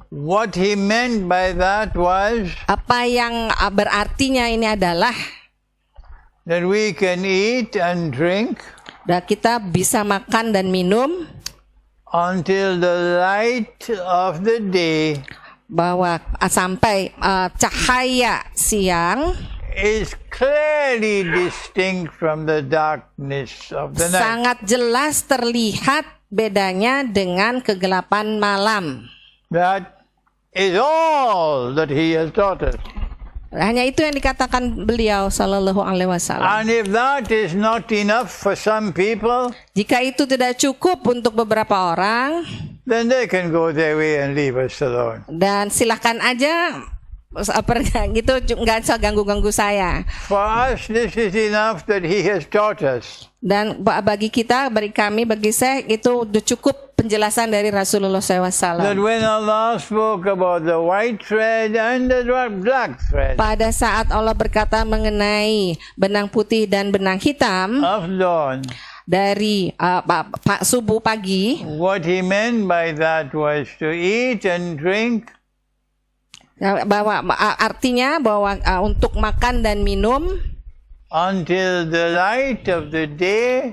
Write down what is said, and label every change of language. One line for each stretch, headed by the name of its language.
English: what he meant by that was
Indonesian: apa yang berartinya ini adalah
English: that we can eat and drink
Indonesian: kita bisa makan dan minum
English: until the light of the day
Indonesian: bahwa sampai cahaya siang
English: is clearly distinct from the darkness of the night.
Indonesian: sangat jelas terlihat bedanya dengan kegelapan malam.
English: That is all that he has taught us.
Indonesian: Hanya itu yang dikatakan beliau Sallallahu Alaihi Wasallam.
English: And if that is not enough for some people,
Indonesian: Jika itu tidak cukup untuk beberapa orang,
English: then they can go their way and leave us alone.
Indonesian: dan silahkan aja gitu, nggak usah ganggu-ganggu saya.
English: For us, this is enough that he has taught us.
Indonesian: Dan bagi kita, bagi kami, bagi saya itu udah cukup penjelasan dari Rasulullah
English: That
Indonesian: SAW.
English: when Allah spoke about the white thread and the black thread
Indonesian: Pada saat Allah berkata mengenai benang putih dan benang hitam
English: of dawn,
Indonesian: dari subuh pagi,
English: what he meant by that was to eat and drink
Indonesian: bahwa artinya bahwa untuk makan dan minum
English: until the light of the day